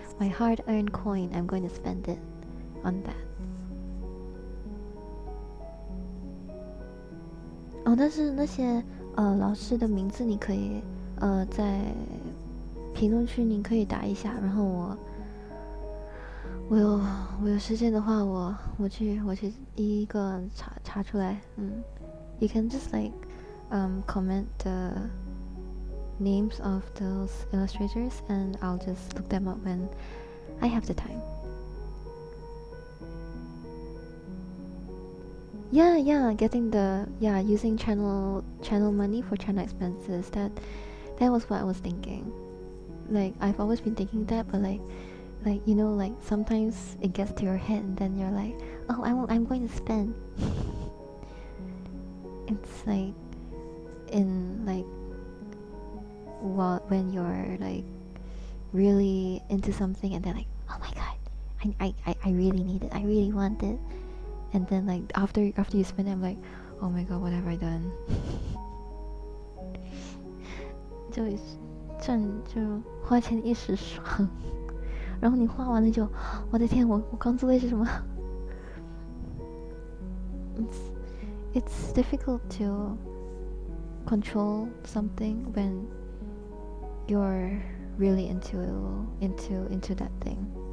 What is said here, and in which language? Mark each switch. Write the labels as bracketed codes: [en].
[en] My hard-earned coin, I'm going to spend it on that. [zh] 但是那些老师的名字你可以在评论区你可以打一下，然后我有时间的话我去一个查出来。 [en] You can just like comment names of those illustrators, and I'll just look them up when I have the time. Yeah, getting the using channel money for channel expenses. That was what I was thinking. Like I've always been thinking that, but like you know, like sometimes it gets to your head and then you're like, oh, I'm going to spend. It's like in like when you're like really into something and then like, oh my god, I really need it, I really want it, and then like after you spend it, I'm like, oh my god, what have I done? [zh] 就花钱一时爽，然后你花完了就，我的天，我刚做的是什么？ [en] It's difficult to control something when you're really into that thing.